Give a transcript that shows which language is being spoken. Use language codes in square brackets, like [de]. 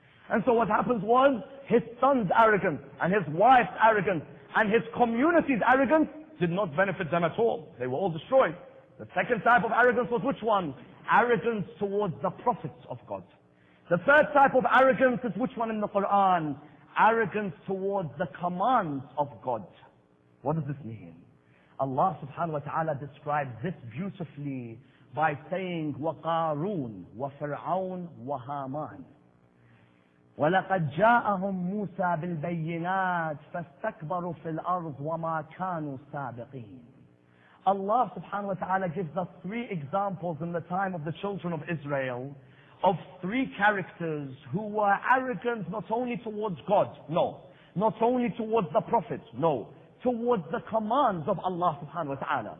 [en] And so what happens was, his son's arrogance, and his wife's arrogance, and his community's arrogance did not benefit them at all. They were all destroyed. The second type of arrogance was which one? Arrogance towards the prophets of God. The third type of arrogance is which one in the Quran? Arrogance towards the commands of God. What does this mean? Allah subhanahu wa ta'ala describes this beautifully by saying, [ar] وَقَارُونَ وَفِرْعَوْنَ وَهَامَانَ وَلَقَدْ جَاءَهُمْ مُوسَى بِالْبَيِّنَاتِ فَاسْتَكْبَرُوا فِي الْأَرْضِ وَمَا كَانُوا سَابِقِينَ. [en] Allah subhanahu wa ta'ala gives us three examples in the time of the children of Israel of three characters who were arrogant not only towards God, no, not only towards the Prophet, no, towards the commands of Allah subhanahu wa ta'ala.